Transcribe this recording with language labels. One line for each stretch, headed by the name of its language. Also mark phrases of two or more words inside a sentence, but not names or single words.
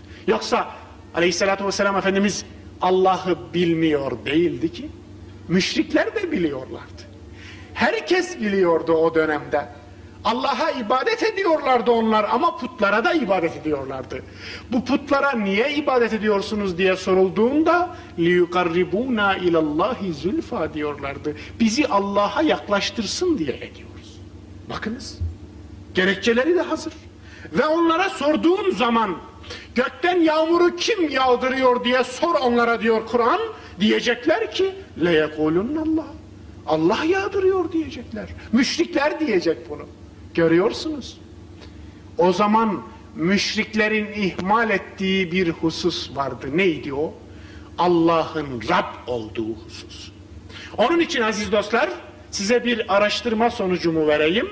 Turkish: Yoksa Aleyhisselatü Vesselam Efendimiz Allah'ı bilmiyor değildi ki. Müşrikler de biliyorlardı. Herkes biliyordu o dönemde. Allah'a ibadet ediyorlardı onlar ama putlara da ibadet ediyorlardı. Bu putlara niye ibadet ediyorsunuz diye sorulduğunda
Arabic: لِيُقَرِّبُونَا اِلَى اللّٰهِ زُلْفَى
Turkish: diyorlardı. Bizi Allah'a yaklaştırsın diye ediyoruz. Bakınız, gerekçeleri de hazır. Ve onlara sorduğun zaman gökten yağmuru kim yağdırıyor diye sor onlara diyor Kur'an. Diyecekler ki
Arabic: لَيَقُولُنَّ اللّٰهِ
Turkish: Allah yağdırıyor diyecekler. Müşrikler diyecek bunu. Görüyorsunuz. O zaman müşriklerin ihmal ettiği bir husus vardı. Neydi o? Allah'ın Rab olduğu husus. Onun için aziz dostlar, size bir araştırma sonucumu vereyim.